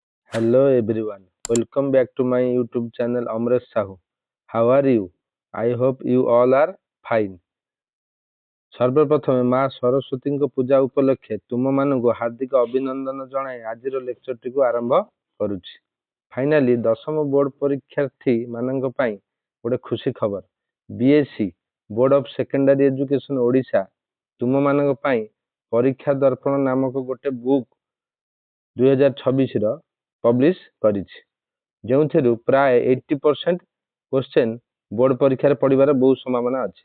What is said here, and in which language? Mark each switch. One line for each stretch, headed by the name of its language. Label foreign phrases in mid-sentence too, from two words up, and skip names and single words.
English: Hello everyone, welcome back to my YouTube channel Amresh Sahu. How are you? I hope you all are fine.
Odia: ସର୍ବପ୍ରଥମେ ମା ସରସ୍ୱତୀଙ୍କ ପୂଜା ଉପଲକ୍ଷେ ତୁମମାନଙ୍କୁ ହାର୍ଦ୍ଦିକ ଅଭିନନ୍ଦନ ଜଣାଇ ଆଜିର ଲେକ୍ଚରଟିକୁ ଆରମ୍ଭ କରୁଛି। ଫାଇନାଲି ଦଶମ ବୋର୍ଡ ପରୀକ୍ଷାର୍ଥୀ ମାନଙ୍କ ପାଇଁ ଗୋଟେ ଖୁସି ଖବର। BSc ବୋର୍ଡ ଅଫ୍ ସେକେଣ୍ଡାରୀ ଏଜୁକେସନ ଓଡ଼ିଶା ତୁମମାନଙ୍କ ପାଇଁ ପରୀକ୍ଷା ଦର୍ପଣ ନାମକ ଗୋଟେ ବୁକ୍ 2026 ପବ୍ଲିଶ କରିଛି, ଯେଉଁଥିରୁ ପ୍ରାୟ 80% କ୍ୱେଶ୍ଚେନ୍ ବୋର୍ଡ ପରୀକ୍ଷାରେ ପଡ଼ିବାର ବହୁତ ସମ୍ଭାବନା ଅଛି।